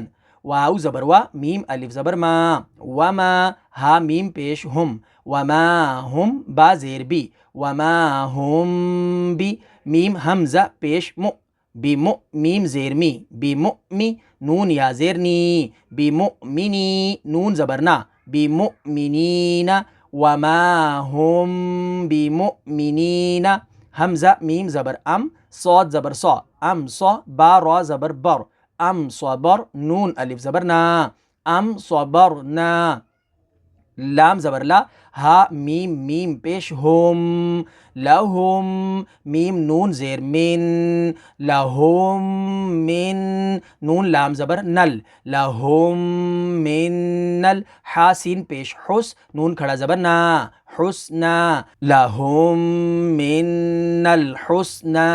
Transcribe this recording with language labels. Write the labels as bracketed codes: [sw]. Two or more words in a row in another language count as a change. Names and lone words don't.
[ur] واو زبر وا، میم الف زبر ما، وما، ہا میم پیش ہم، وما ہم، با زیر بی، وما ہم بی، میم حمزہ پیش مؤ، بمؤ، میم زیر می، بمؤمی، نون یا زیر نی، بمؤمنی، نون زبر نا، بمؤمنین، [ar] وما ہم بمؤمنین۔ [ur] حمزہ میم زبر ام، صاد زبر صا، ام صا، با را زبر بر، ام صبر، نون الف زبر نا، [ar] ام صبرنا۔ [ur] لام زبر لا، ہا میم میم پیش ہم، لہم، میم نون زیر من، لہم من، نون لام زبر نل، لہم من نل، حا سین پیش حس، نون کھڑا زبر نا، حسنا، [ar] لہم من الحسنا۔